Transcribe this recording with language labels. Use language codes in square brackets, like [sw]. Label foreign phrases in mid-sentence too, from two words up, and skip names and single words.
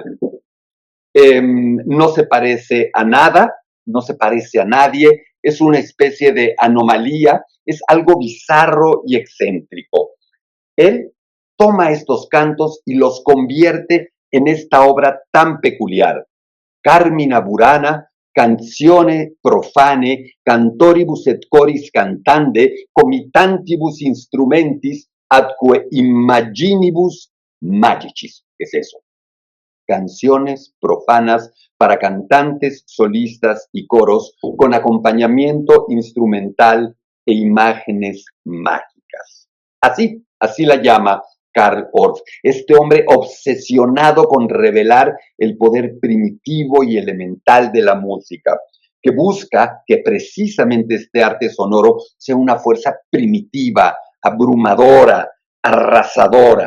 [es] No se parece a nada, no se parece a nadie, es una especie de anomalía, es algo bizarro y excéntrico. Él toma estos cantos y los convierte en esta obra tan peculiar. [la] Carmina Burana, canzone profane, cantoribus et coris cantande, comitantibus instrumentis, atque imaginibus magicis. [es] ¿Qué es eso? Canciones profanas para cantantes, solistas y coros con acompañamiento instrumental e imágenes mágicas. Así la llama Karl Orff, este hombre obsesionado con revelar el poder primitivo y elemental de la música, que busca que precisamente este arte sonoro sea una fuerza primitiva, abrumadora, arrasadora.